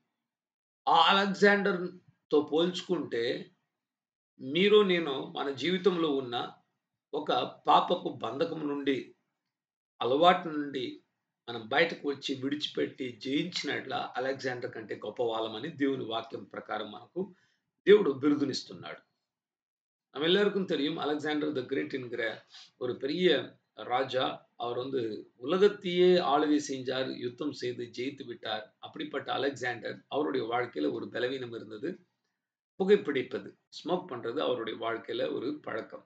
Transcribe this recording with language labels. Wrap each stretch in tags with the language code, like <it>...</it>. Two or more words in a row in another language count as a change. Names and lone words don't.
<te>ఆ అలెగ్జాండర్‌తో పోల్చుకుంటే మీరు, నేను మన జీవితంలో ఉన్న ఒక పాపపు బంధకం నుండి, అలవాటు నుండి మనం బయటకు వచ్చి విడిచిపెట్టి జయించినట్ల అలెగ్జాండర్ కంటే గొప్పవాళ్ళమని దేవుని వాక్యం ప్రకారం మనకు దేవుడు బిరుదునిస్తున్నాడు.</te> <ta>நம்ம எல்லாருக்கும் தெரியும் அலெக்சாண்டர் த கிரேட்ங்கிற ஒரு பெரிய ராஜா. அவர் வந்து உலகத்தையே ஆளுகை செஞ்சார், யுத்தம் செய்து ஜெயித்து விட்டார். அப்படிப்பட்ட அலெக்சாண்டர் அவருடைய வாழ்க்கையில ஒரு பலவீனம் இருந்தது. புகைப்பிடிப்பது, ஸ்மோக் பண்றது அவருடைய வாழ்க்கையில ஒரு பழக்கம்.</ta>